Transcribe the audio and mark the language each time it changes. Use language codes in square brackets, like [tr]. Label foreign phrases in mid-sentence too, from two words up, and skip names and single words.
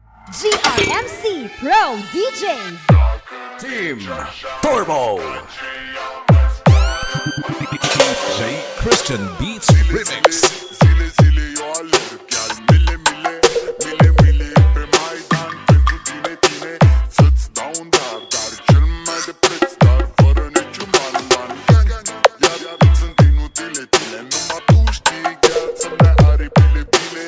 [en] GRMC Pro DJs. Team Turbo. DJ Christian Beats Remix. [ro] Zile, zile eu alerg, chiar mile, mile, mile, mile pe Maidan pentru tine, tine. Să-ți dau un dar, dar cel mai de preț, dar fără niciun ban, ban. Iar sunt inutile, tine, numai tu știi chiar să-mi dai aripile, bile.